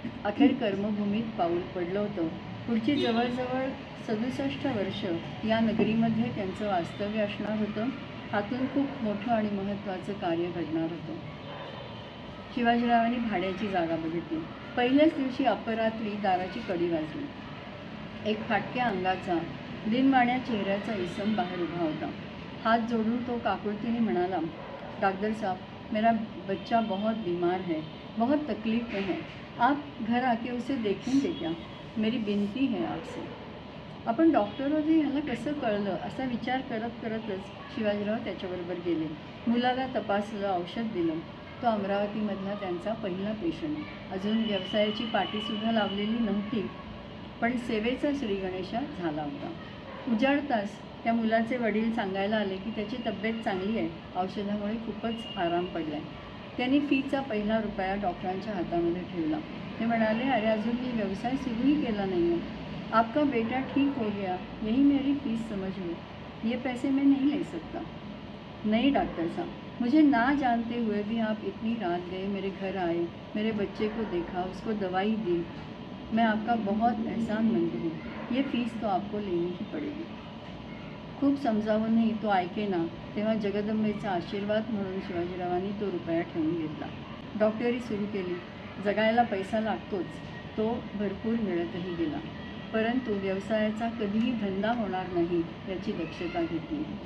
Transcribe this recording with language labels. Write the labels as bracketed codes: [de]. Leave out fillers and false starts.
[mr] अखेर कर्मभूमीत पाऊल पडलं होतं. पुढची जवळजवळ 67 वर्ष या नगरीमध्ये त्यांचं वास्तव्य असणार होतं. हातून खूप मोठं आणि महत्त्वाचं कार्य घडणार होतं. शिवाजीरावांनी भाड्याची जागा बघितली. पहिल्याच दिवशी अपरात्री दाराची कडी वाजली. एक फाटक्या अंगाचा, दिनवाण्या चेहऱ्याचा इसम बाहेर उभा होता. हात जोडून तो काकुळतीने म्हणाला, [hi] डॉक्टर साहब, मेरा बच्चा बहुत बीमार है, बहुत तकलीफ में है. आप घर आके उसे देखेंगे क्या? मेरी विनती है आपसे. [mr] आपण डॉक्टर होते ह्याला कसं कळलं असा विचार करतच शिवाजीराव त्याच्याबरोबर गेले. मुलाला तपासलं, औषध दिलं. तो अमरावतीमधला त्यांचा पहिला पेशंट. अजून व्यवसायाची पाटीसुद्धा लावलेली नव्हती, पण सेवेचा श्रीगणेशा झाला होता. उजाडताच त्या मुलाचे वडील सांगायला आले की त्याची तब्येत चांगली आहे, औषधामुळे खूपच आराम पडला आहे. त्यांनी फीचा पहिला रुपया डॉक्टरांच्या हातामध्ये ठेवला. ते म्हणाले, अरे अजून मी व्यवसाय सुरूही केला नाही है. [hi] आपका बेटा ठीक हो गया, यही मेरी फीस समझ लो. ये पैसे मैं नहीं ले सकता. नहीं डॉक्टर साहब, मुझे ना जानते हुए भी आप इतनी रात गए, मेरे घर आए, मेरे बच्चे को देखा, उसको दवाई दी. मैं आपका बहुत एहसानमंद हूँ. ये फीस तो आपको लेनी ही पडेगी. [mr] खूप समजावूनही तो ऐकेना. तेव्हा जगदंबेचा आशीर्वाद म्हणून शिवाजीरावांनी तो रुपया ठेवून घेतला. डॉक्टरी सुरू केली. जगायला पैसा लागतोच, तो भरपूर मिळतही गेला. परंतु व्यवसायाचा कधीही धंदा होणार नाही याची दक्षता घेतली.